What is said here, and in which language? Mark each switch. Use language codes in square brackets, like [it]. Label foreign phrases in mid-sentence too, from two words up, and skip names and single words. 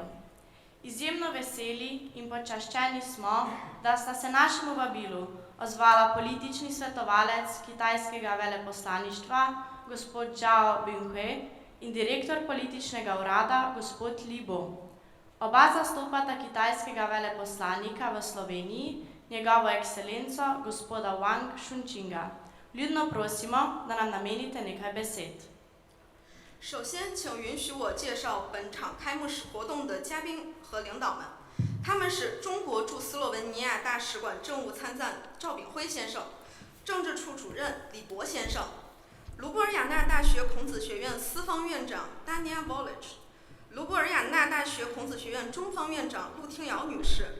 [sl] Izjemno veseli in počaščeni smo, da sta se našemu vabilu ozvala politični svetovalec kitajskega veleposlaništva, gospod Zhao Binghui, in direktor političnega urada, gospod Li Bo. Oba zastopata kitajskega veleposlanika v Sloveniji, njegovo ekscelenco, gospoda Wang Shunqinga. Vljudno prosimo, da nam namenite nekaj besed. [zh] 首先，请允许我介绍本场开幕式活动的嘉宾和领导们。他们是中国驻斯洛文尼亚大使馆政务参赞赵炳辉先生，政治处主任李博先生，卢布尔雅纳大学孔子学院司方院长 Dania Volch， 卢布尔雅纳大学孔子学院中方院长陆听瑶女士。